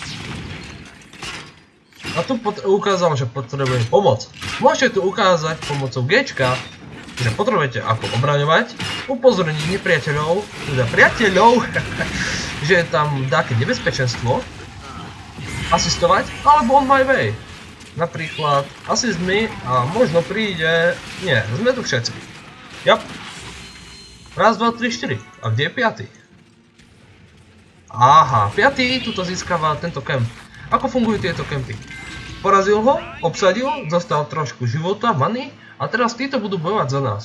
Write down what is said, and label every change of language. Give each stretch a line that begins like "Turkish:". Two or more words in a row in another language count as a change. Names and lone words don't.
Slovak: A tu ukázal, že potrebuje pomoc. Môžete tu ukázať pomocou Gčka, že potrebujete ako obraňovať, upozorniť nepriateľov, teda priateľov, že je tam také nebezpečenstvo, asistovať, alebo
English: on my way.
Slovak: Napríklad
English: assist me
Slovak: a možno príde... Nie, sme tu všetci. Jap. Raz, dva, tri, štyri. A kde je piatý? Aha, piatý tuto získava tento kemp. Ako fungujú tieto kempy? Porazil ho, obsadil, dostal trošku života, many a teraz títo budú bojovať za nás.